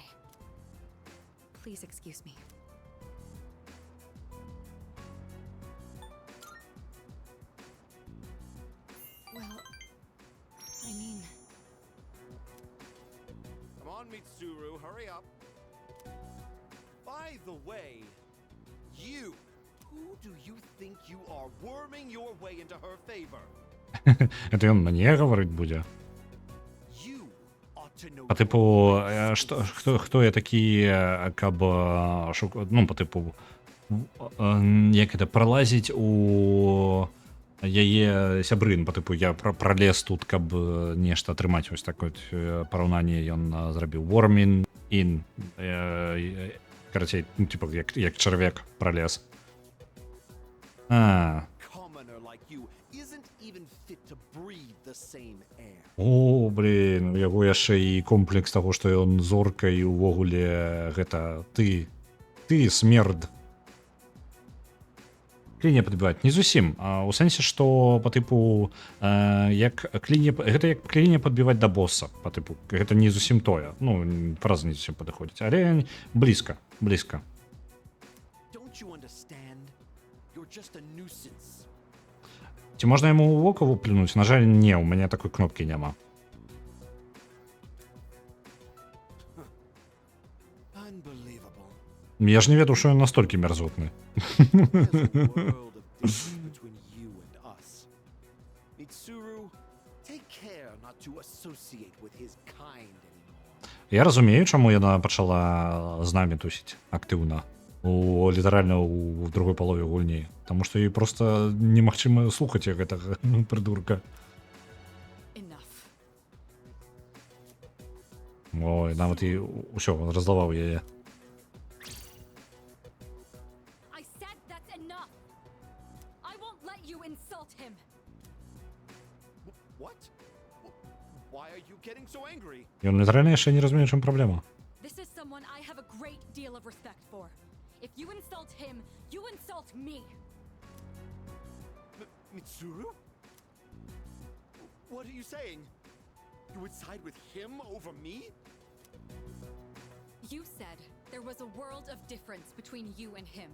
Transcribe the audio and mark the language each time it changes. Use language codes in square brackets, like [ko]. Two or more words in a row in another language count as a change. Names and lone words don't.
[en] Please excuse me. Well, I mean, Come on, Mitsuru, hurry up. By the way, you. Who do you think you are, worming your way into her favor? [be] Гэта ён мне гаварыць будзе. [en] You ought to know. [be] Па тыпу, хто я такі, каб, ну, па тыпу, як гэта, пралазіць у яе сябрын, па тыпу, я пралез тут, каб нешта атрымаць, вось такое параўнанне ён зрабіў. [en] Warming in, [be] карацей, ну, типа, як чарвяк пралез. [en] Commoner like you isn't even fit to breathe the same air. [be] О, блин, у яго яшчэ і комплекс таго, што ён зорка і ўвогуле гэта ты смерд. Кліне падбіваць не зусім, у сэнсе, што па тыпу як кліне, гэта як кліне падбіваць да босса, па тыпу, гэта не зусім тое, ну, фраза не зусім падыходзіць, але блізка. [en] Don't you understand? You're just a nuisance. [be] Ці можна яму ў вока выплюнуць? На жаль, не, у мяне такой кнопкі няма. [en] Unbelievable. [be] Я ж не ведаў, што ён настолькі мерзотны. [en] There's a world of difference between you and us. Mitsuru, take care not to associate with his kind anymore. [be] Я разумею, чаму яна пачала з намі тусіць актыўна. Літаральна ў другой палове гульні. Таму што ёй проста немагчыма слухаць гэтага прыдурка. [en] Enough. [be] Ой, нават і ўсё, разлаваў яе. [en] I said that's enough. I won't let you insult him. What? Why are you getting so angry? [uk] І він літерально ще не розуміє, в чому проблема. [en] This is someone I have a great deal of respect for. If you insult him, you insult me. Mitsuru? What are you saying? You would side with him over me? You said there was a world of difference between you and him.